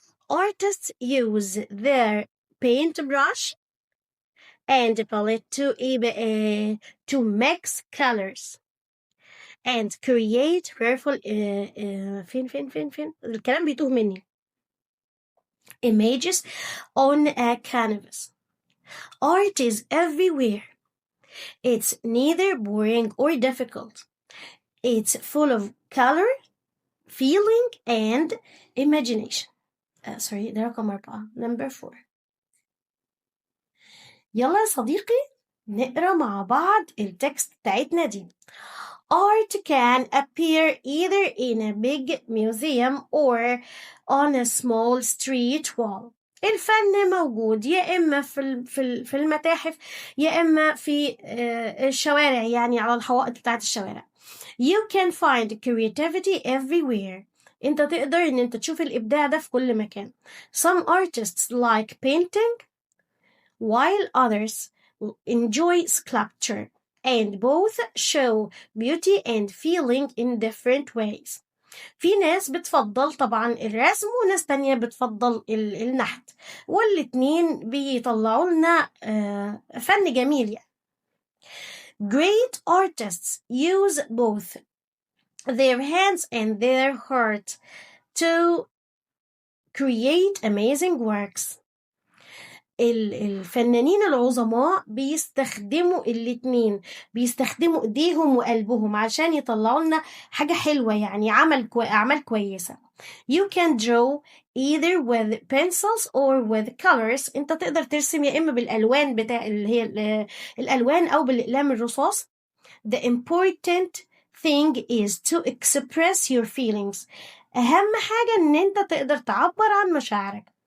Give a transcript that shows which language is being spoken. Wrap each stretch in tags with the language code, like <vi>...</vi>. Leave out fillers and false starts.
<en>Artists use their paintbrush and palette to mix colors and create powerful</en> <ar>فين الكلام بيتوه مني</ar> <en>images on a canvas. Art is everywhere. It's neither boring or difficult. It's full of color, feeling and imagination.</en> <ar>ده رقم 4</ar> <en>number 4.</en> <ar>يلا يا صديقي نقرأ مع بعض التكست بتاعتنا دي.</ar> <en>Art can appear either in a big museum or on a small street wall.</en> <ar>الفن موجود يا إما في المتاحف يا إما في الشوارع، يعني على الحوائط بتاعت الشوارع.</ar> <en>You can find creativity everywhere.</en> <ar>انت تقدر ان انت تشوف الابداع ده في كل مكان.</ar> <en>Some artists like painting while others enjoy sculpture and both show beauty and feeling in different ways.</en> <ar>في ناس بتفضل طبعا الرسم وناس تانية بتفضل النحت، والاتنين بيطلعوا لنا فن جميل يعني.</ar> <en>Great artists use both their hands and their heart to create amazing works.</en> <ar>الفنانين العظماء بيستخدموا الاتنين، بيستخدموا ايديهم وقلبهم عشان يطلعوا لنا حاجة حلوة، يعني أعمال كويسة.</ar> <en>You can draw either with pencils or with colors.</en> <ar>انت تقدر ترسم يا إما بالألوان اللي هي الألوان أو بالأقلام الرصاص.</ar> <en>The important thing is to express your feelings.</en> <ar>أهم حاجة إن أنت تقدر تعبر عن مشاعرك.</ar>